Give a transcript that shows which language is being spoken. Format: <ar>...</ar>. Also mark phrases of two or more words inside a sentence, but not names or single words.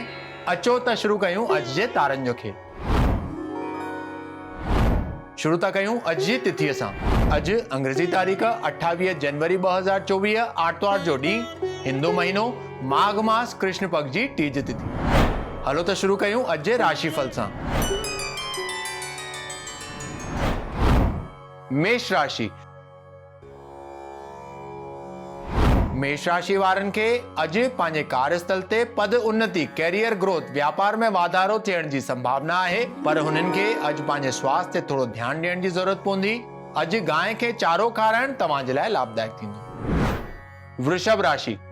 <sd>अचो त शुरू कयूं अॼु जे तारनि जो खेल। शुरू था कयूं अॼु जी तिथीअ सां। अॼु अंग्रेजी तारीख़ 28 जनवरी 2024 आर्तवार जो ॾींहुं, हिंदू महीनो माघ मास कृष्ण पक्ष जी टीज तिथि। हलो त शुरू कयूं अॼु जे राशिफल सां। मेष राशि। मेष राशि वारनि खे अॼु पंहिंजे कार्यस्थल ते पद उन्नति,</sd> <en>career growth,</en> <sd>व्यापार में वाधारो थियण जी संभावना आहे, पर हुननि खे अॼु पंहिंजे स्वास्थ्य ते थोरो ध्यानु ॾियण जी ज़रूरत पवंदी। अॼु गांइ खे चारो खाराइण तव्हां जे लाइ लाभदायक थींदो। वृषभ राशि।</sd>